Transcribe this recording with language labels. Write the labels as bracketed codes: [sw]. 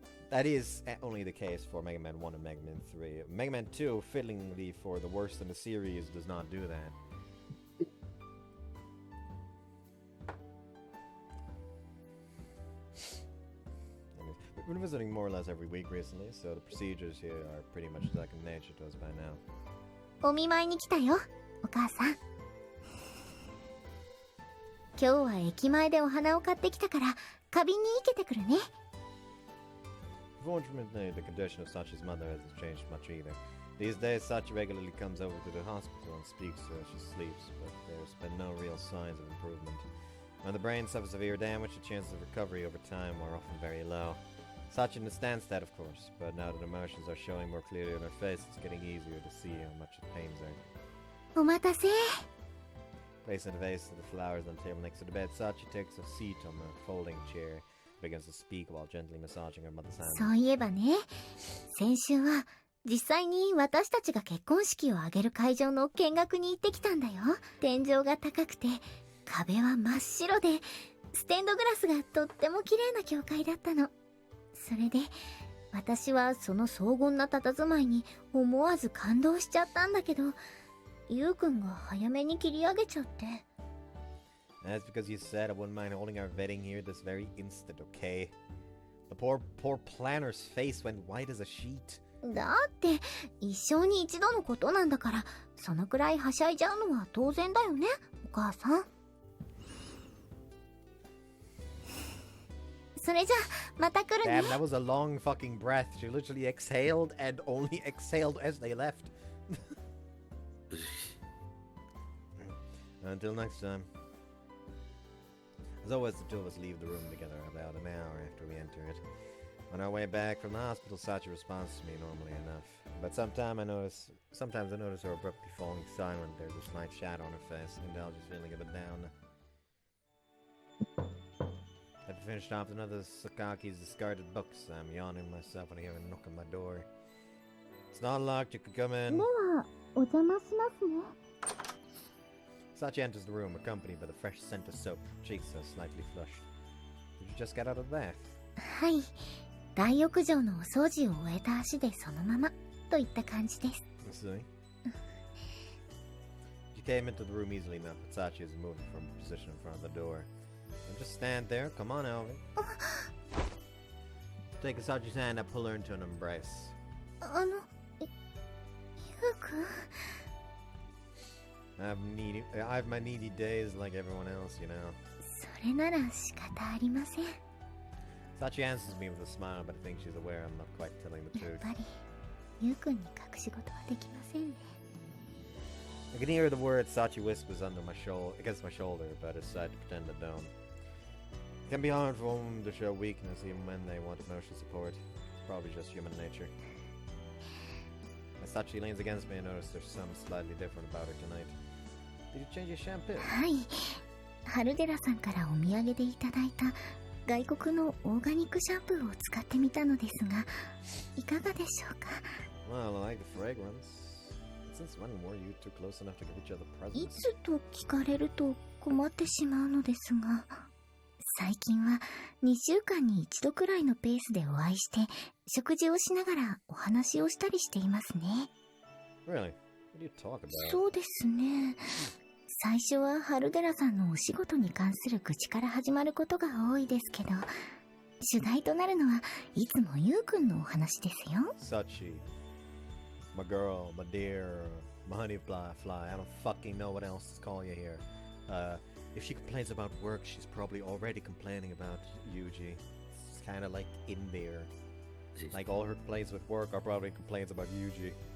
[en] That is only the case for Mega Man 1 and Mega Man 3. Mega Man 2, fittingly for the worst in the series, does not do that. We've been visiting more or less every week recently, so the procedures here are pretty much second nature to us by now. [ja] お見舞いに来たよ、お母さん。今日は駅前でお花を買ってきたから花瓶に生けてくるね。 [en] Unfortunately, the condition of Sachi's mother hasn't changed much either. These days, Sachi regularly comes over to the hospital and speaks to her as she sleeps, but there's been no real signs of improvement. When the brain suffers severe damage, the chances of recovery over time are often very low. Sachi understands that, of course, but now that emotions are showing more clearly on her face, it's getting easier to see how much it pains her. [ja] お待たせ。 [en] Placing a vase of the flowers on the table next to the bed, Sachi takes a seat on the folding chair, begins to speak while gently massaging her mother's hand. [ja] そういえばね、先週は実際に私たちが結婚式を挙げる会場の見学に行ってきたんだよ。天井が高くて、壁は真っ白で、ステンドグラスがとっても綺麗な教会だったの。それで、私はその荘厳な佇まいに思わず感動しちゃったんだけど、ゆうくんが早めに切り上げちゃって。 [en] That's because you said I wouldn't mind holding our wedding here this very instant, okay? The poor planner's face went white as a sheet. [ja] だって一生に一度のことなんだから、そのくらいはしゃいじゃうのは当然だよね、お母さん。それじゃまた来るね。 [en] Damn, that was a long fucking breath. She literally exhaled and only exhaled as they left. Until next time. As always, the two of us leave the room together about an hour after we enter it. On our way back from the hospital, Sachi responds to me normally enough. But sometimes I notice her abruptly falling silent. There's a slight shadow on her face, and I'll just feeling a bit down. I've finished off another Sakaki's discarded books. I'm yawning myself when I hear a knock on my door. It's not locked, you can come in. [ja] では、お邪魔しますね。 [en] Sachi enters the room, accompanied by the fresh scent of soap. Cheeks are slightly flushed. Did you just get out of the bath? [ja] はい。大浴場のお掃除を終えた足でそのままといった感じです。 [en] I see. She came into the room easily enough, but Sachi is moving from a position in front of the door. Don't just stand there. Come on, Alvin. Take Sachi's hand and pull her into an embrace. [ja] ゆうくん。 [en] I have my needy days like everyone else, you know. [ja] それなら仕方ありません。 [en] Sachi answers me with a smile, but I think she's aware I'm not quite telling the [ja] やっ [en] truth. [ja] ぱりゆうくんに隠し事はできませんね。 [en] I can hear the words Sachi whispers against my shoulder, but I decide to pretend I don't. It can be hard for women to show weakness even when they want emotional support. It's probably just human nature. As Sachi leans against me, I notice there's something slightly different about her tonight. Did you change your shampoo? [ja] はい。ハルデラさんからお土産でいただいた外国のオーガニックシャンプーを使ってみたのですが、いかがでしょうか？ [en] Well, I like the fragrance. It's Since when were you two close enough to give each other [ja] い [en] presents? [ja] つと聞かれると困ってしまうのですが、最近は2週間に1度くらいのペースでお会いして食事をしながらお話をしたりしていますね。 [en] Really? What do you talk about? [ja] そうですね。最初は春寺さんのお仕事に関する愚痴から始まることが多いですけど、主題となるのはいつもゆうくんのお話ですよ。 [en] Sachi. My girl, my dear, my honey fly. I don't fucking know what else to call you here. If she complains about work, she's probably already complaining about Yuji. It's kind of like in there. Like all her complaints with work are probably complaints about Yuji.